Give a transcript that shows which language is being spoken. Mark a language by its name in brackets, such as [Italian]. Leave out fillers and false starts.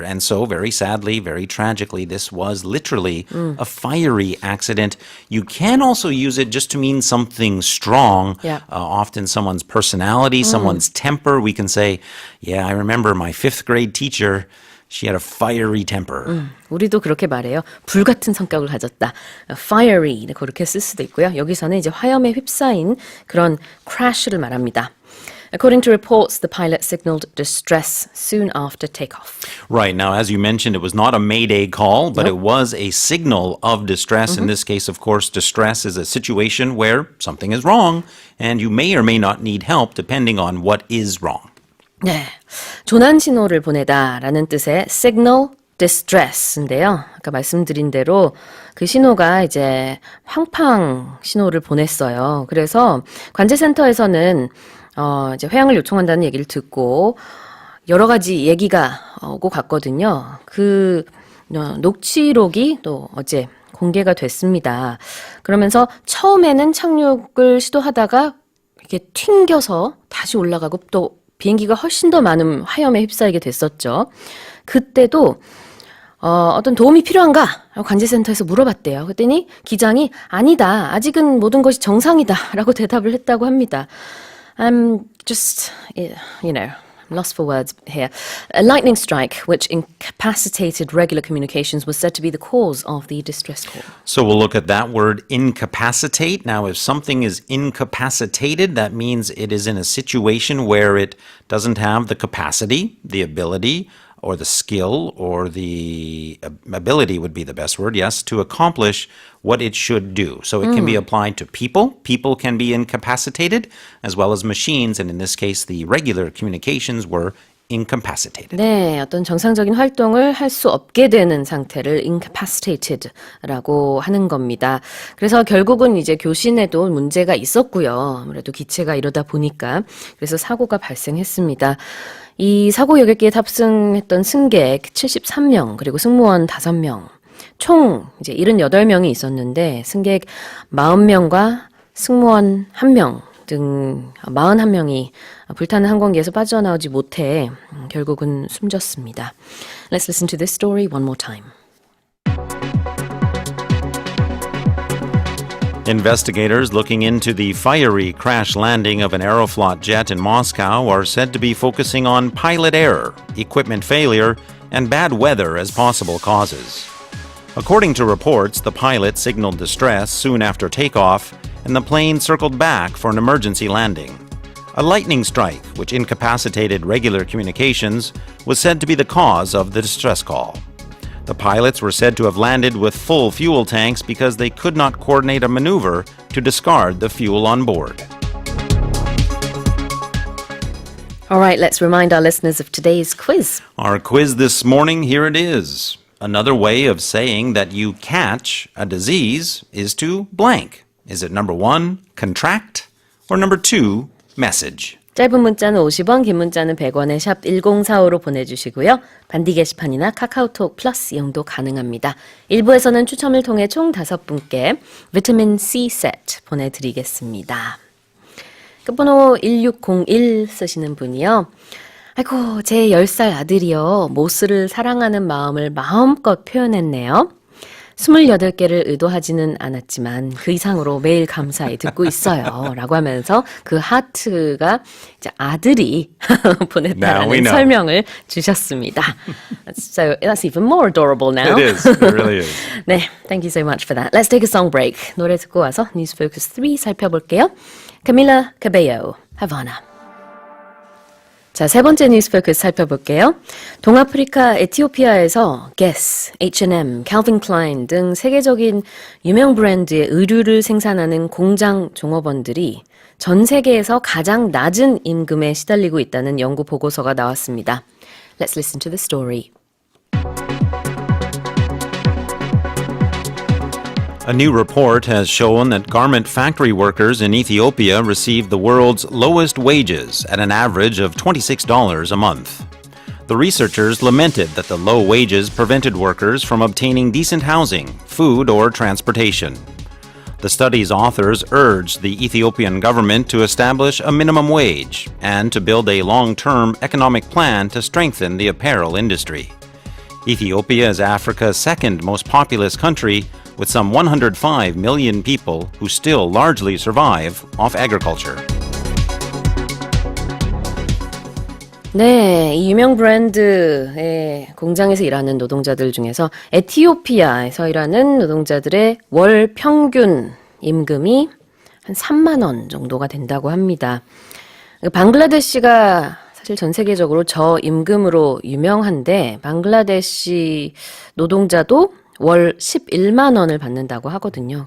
[English] And so, very sadly, very tragically, this was literally a fiery accident. You can also use it just to mean something strong, Yeah. often someone's personality, someone's temper. We can say, yeah, I remember my fifth grade teacher. She had a fiery temper. [Korean] 우리도 그렇게 말해요. 불같은 성격을 가졌다. Fiery 그렇게 쓸 수도 있고요. 여기서는 이제 화염에 휩싸인 그런 crash를 말합니다. [English] According to reports, the pilot signaled distress soon after takeoff. Right. Now, as you mentioned, it was not a mayday call, but it was a signal of distress. In this case, of course, distress is a situation where something is wrong, and you may or may not need help depending on what is wrong. [Korean] 네, 조난 신호를 보내다라는 뜻의 signal distress인데요. 아까 말씀드린 대로 그 신호가 이제 팡팡 신호를 보냈어요. 그래서 관제센터에서는 이제 회항을 요청한다는 얘기를 듣고 여러 가지 얘기가 오고 갔거든요. 그 녹취록이 또 어제 공개가 됐습니다. 그러면서 처음에는 착륙을 시도하다가 이렇게 튕겨서 다시 올라가고 또 비행기가 훨씬 더 많은 화염에 휩싸이게 됐었죠. 그때도 어떤 도움이 필요한가? 라고 관제센터에서 물어봤대요. 그랬더니 기장이 아니다. 아직은 모든 것이 정상이다. 라고 대답을 했다고 합니다. [English] I'm just, I'm lost for words here. A lightning strike, which incapacitated regular communications, was said to be the cause of the distress call. So we'll look at that word incapacitate. Now, if something is incapacitated, that means it is in a situation where it doesn't have the capacity, the ability, or the skill, or the ability would be the best word, yes, to accomplish what it should do. So it can be applied to people. People can be incapacitated, as well as machines, and in this case, the regular communications were incapacitated. [Korean] 네, 어떤 정상적인 활동을 할 수 없게 되는 상태를 incapacited라고 하는 겁니다. 그래서 결국은 이제 교신에도 문제가 있었고요. 아무래도 기체가 이러다 보니까 그래서 사고가 발생했습니다. 이 사고 여객기에 탑승했던 승객 73명, 그리고 승무원 5명, 총 이제 78명이 있었는데 승객 40명과 승무원 1명 등 41명이 불타는 항공기에서 빠져나오지 못해 결국은 숨졌습니다. [English] Let's listen to this story one more time. Investigators looking into the fiery crash landing of an Aeroflot jet in Moscow are said to be focusing on pilot error, equipment failure, and bad weather as possible causes. According to reports, the pilot signaled distress soon after takeoff, and the plane circled back for an emergency landing. A lightning strike, which incapacitated regular communications, was said to be the cause of the distress call. The pilots were said to have landed with full fuel tanks because they could not coordinate a maneuver to discard the fuel on board. All right, let's remind our listeners of today's quiz. Our quiz this morning, here it is. Another way of saying that you catch a disease is to blank. Is it number 1, contract, or number 2, message? [Korean] 짧은 문자는 50원, 긴 문자는 100원에 샵 1045로 보내주시고요. 반디 게시판이나 카카오톡 플러스 이용도 가능합니다. 1부에서는 추첨을 통해 총 5분께 비타민 C 세트 보내드리겠습니다. 끝번호 1601 쓰시는 분이요. 아이고, 제 10살 아들이요. 모스를 사랑하는 마음을 마음껏 표현했네요. 28개를 의도하지는 않았지만 그 이상으로 매일 감사히 듣고 있어요. 라고 하면서 그 하트가 이제 아들이 보냈다라는 설명을 주셨습니다. [English] So that's even more adorable now. It is. It really is. 네, thank you so much for that. Let's take a song break. [Korean] 노래 듣고 와서 News Focus 3 살펴볼게요. [English] Camila Cabello, Havana. [Korean] 자, 세 번째 뉴스 포커스 살펴볼게요. 동아프리카 에티오피아에서 Guess, H&M, Calvin Klein 등 세계적인 유명 브랜드의 의류를 생산하는 공장 종업원들이 전 세계에서 가장 낮은 임금에 시달리고 있다는 연구 보고서가 나왔습니다. [English] Let's listen to the story. A new report has shown that garment factory workers in Ethiopia receive the world's lowest wages at an average of $26 a month. The researchers lamented that the low wages prevented workers from obtaining decent housing, food, or transportation. The study's authors urged the Ethiopian government to establish a minimum wage and to build a long-term economic plan to strengthen the apparel industry. Ethiopia is Africa's second most populous country, with some 105 million people who still largely survive off agriculture. [Korean] 네, 이 유명 브랜드의 공장에서 일하는 노동자들 중에서 에티오피아에서 일하는 노동자들의 월 평균 임금이 한 3만 원 정도가 된다고 합니다. 방글라데시가 사실 전 세계적으로 저임금으로 유명한데 방글라데시 노동자도 월 11만 원을 받는다고 하거든요.